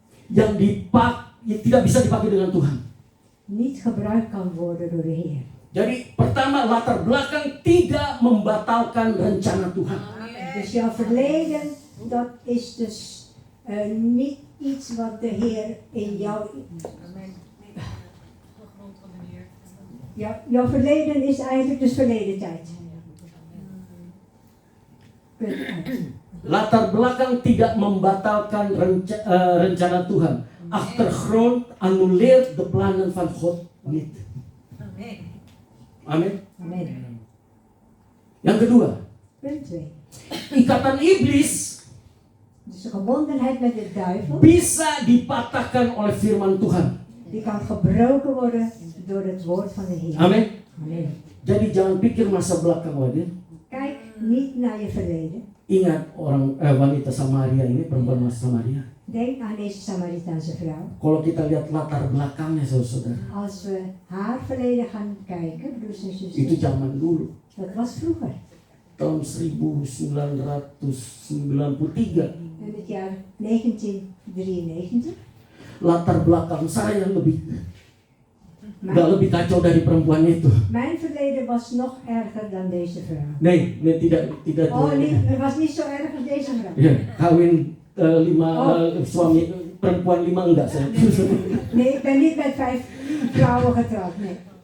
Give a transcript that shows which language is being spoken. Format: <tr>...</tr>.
<id>yang tidak bisa dipakai dengan Tuhan.</id> <nl>niet gebruikt kan worden door de Heer. Jadi pertama, latar belakang tidak membatalkan rencana Tuhan. Dus jouw verleden, dat is dus niet iets wat de Heer in jou... Amen. De grond van de Heer. Jouw verleden is eigenlijk dus verleden tijd. Punt uit.</nl> <id>Latar belakang tidak membatalkan rencana Tuhan.</id> <nl>Achtergrond annuleert de plannen van God niet. Amen.</nl> <id>Amin.</id> <nl>Amen.</nl> <id>Yang kedua,</id> <nl>Punt 2.</nl> <id>ikatan iblis</id> <nl>Dus de gebondenheid met de duivel,</nl> <id>bisa dipatahkan oleh firman Tuhan.</id> <nl>die kan gebroken worden door het woord van de Heer.</nl> <id>Amin.</id> <nl>Amen.</nl> <id>Jadi jangan pikir masa belakang lagi.</id> <nl>Kijk niet naar je verleden.</nl> <id>Ingat wanita Samaria ini, perempuan Samaria.</id> <nl>Denk aan deze Samaritaanse vrouw.</nl> <id>Kalau kita lihat latar belakangnya, saudara,</id> <nl>Als we haar verleden gaan kijken, broers en</nl> <id>itu</id> <nl>zusters,</nl> <id>zaman dulu,</id> <nl>dat was vroeger.</nl> <id>tahun 1993.</id> <nl>In het jaar 1993.</nl> <id>Latar belakang saya nggak lebih kacau dari perempuan itu.</id> <nl>Mijn verleden was nog erger dan deze vrouw. Nee,</nl> <id>tidak.</id> <nl>Oh, het was niet zo erg als deze vrouw.</nl> <id>Ya, kawin 5 suami, perempuan 5 enggak saya.</id> <nl>Nee, ik ben niet met 5 vrouwen getrouwd. Nee.</nl>